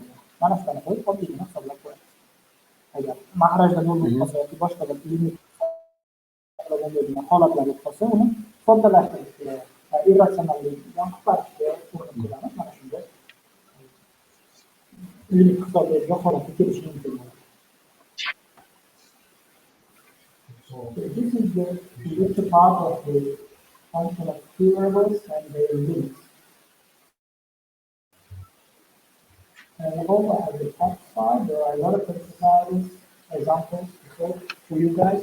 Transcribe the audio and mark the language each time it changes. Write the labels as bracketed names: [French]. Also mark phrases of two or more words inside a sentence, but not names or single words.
[Uzbek] Mana shularni qo'yib oddiygina hisoblab qo'yamiz. Agar maxrajda nol bo'lib qolsa yoki boshqa bir limit hisoblanmaydigan holatlar bo'lib qolsa, uni soddalashtirishga, irratsionallikdan qutqarishga urinib ko'ramiz. Mana shunda limit hisoblaydigan holatga kelishi mumkin bo'ladi. [English] So this is the later part of the function of two variables and their limits. And we also have the text side. There are a lot of exercises, examples for you guys.